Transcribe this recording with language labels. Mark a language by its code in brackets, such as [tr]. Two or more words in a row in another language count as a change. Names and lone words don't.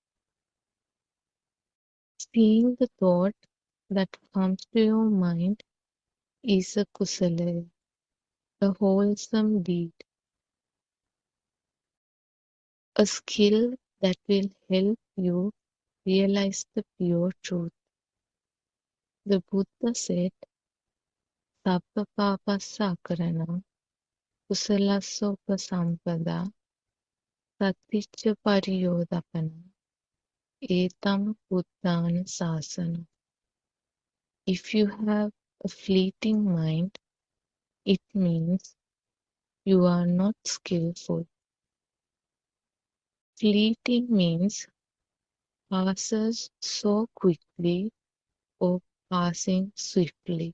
[en] Seeing the thought that comes to your mind is a kusala, a wholesome deed, a skill that will help you realize the pure truth. The Buddha said, [pi] Sabba papassa karana, kusalassa upasampada, saticca pariyodapana, etam buddhana sasana. [en] If you have a fleeting mind, it means you are not skillful. Fleeting means passes so quickly or passing swiftly.